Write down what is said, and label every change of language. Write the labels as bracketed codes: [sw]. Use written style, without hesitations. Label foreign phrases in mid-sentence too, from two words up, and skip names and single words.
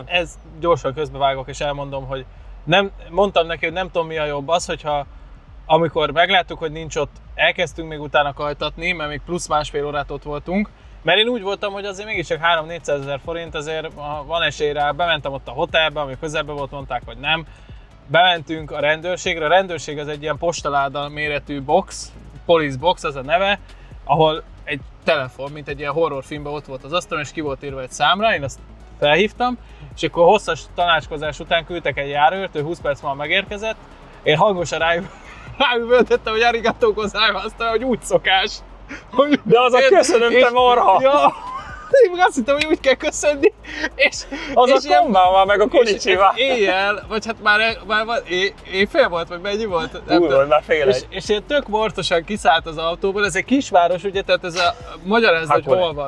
[hu] Ez gyorsan közbevágok, és elmondom, hogy mondtam neki, hogy nem tudom mi a jobb az, hogyha amikor megláttuk, hogy nincs ott, elkezdtünk még utána kajtatni, mert még plusz másfél órát ott voltunk, mert én úgy voltam, hogy azért mégiscsak 300-400 ezer forint, azért van esély rá, bementem ott a hotelbe, ami közelben volt, mondták, hogy nem. Bementünk a rendőrségre, a rendőrség az egy ilyen postaláda méretű box, [en] police box [hu] az a neve, ahol egy telefon, mint egy ilyen horrorfilmben ott volt az asztalon, és ki volt írva egy számra, én azt felhívtam, és akkor hosszas tanácskozás után küldtek egy járőrt, ő 20 perc múlva megérkezett, én hangosan ráüvöltettem, hogy [ja] ありがとうございます, [hu] hogy úgy szokás. Hogy de az a köszönöm, te marha! Ja, én azt hittem, hogy úgy kell köszönni, és a konbanwa meg a konnichiwa. Éjjel, vagy hát már éjfél volt, vagy mennyi volt? Már fél egy. És ilyen tök mortosan kiszállt az autóból, ez egy kisváros, ugye, tehát ez a magyarázat, hogy hol van.